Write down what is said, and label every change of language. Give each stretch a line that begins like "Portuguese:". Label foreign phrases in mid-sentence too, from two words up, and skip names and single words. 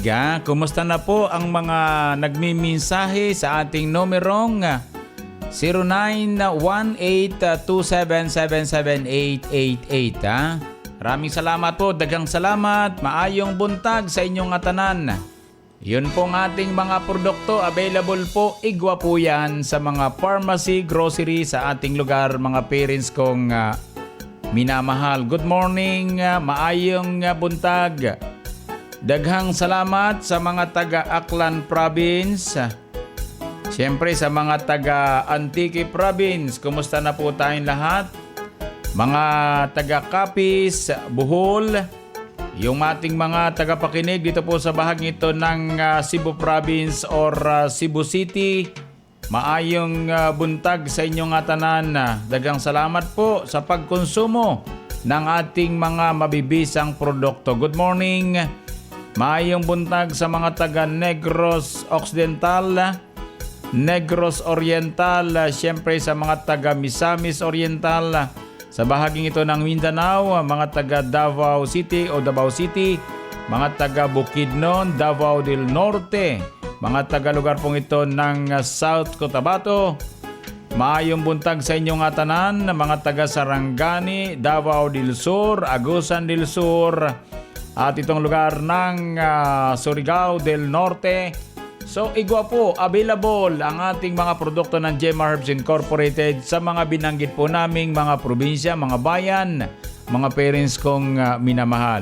Filipino: Kumusta na po ang mga nagmimensahe sa ating numerong 0918-2777888. Maraming salamat po,
Cebuano: daghang salamat, maayong buntag sa inyong atanan.
Filipino: Yun pong ating mga produkto, available po, igwa po yan sa mga pharmacy, grocery sa ating lugar, mga parents kong minamahal.
English: Good morning,
Cebuano: maayong buntag. Daghang salamat sa mga taga Aklan Province.
Filipino: Siyempre sa mga taga Antique Province, kumusta na po tayong lahat? Mga taga Capiz, Bohol, yung ating mga tagapakinig dito po sa bahagi ito ng Cebu Province or Cebu City.
Cebuano: Maayong buntag sa inyong tanan. Daghang salamat
Filipino: po sa pagkonsumo ng ating mga mabibisang produkto.
English: Good morning.
Cebuano: Maayong buntag sa mga taga Negros Occidental, Negros Oriental, siyempre sa mga taga Misamis Oriental,
Filipino: sa bahaging ito ng Mindanao,
Cebuano: mga taga Davao City o Davao City, mga taga Bukidnon, Davao del Norte, mga taga lugar pong ito ng South Cotabato. Maayong buntag sa inyong tanan, mga taga Sarangani, Davao del Sur, Agusan del Sur,
Filipino: at itong lugar ng Surigao del Norte. So, igwa po, available ang ating mga produkto ng Gemma Herbs Incorporated sa mga binanggit po naming mga probinsya, mga bayan, mga parents kong minamahal.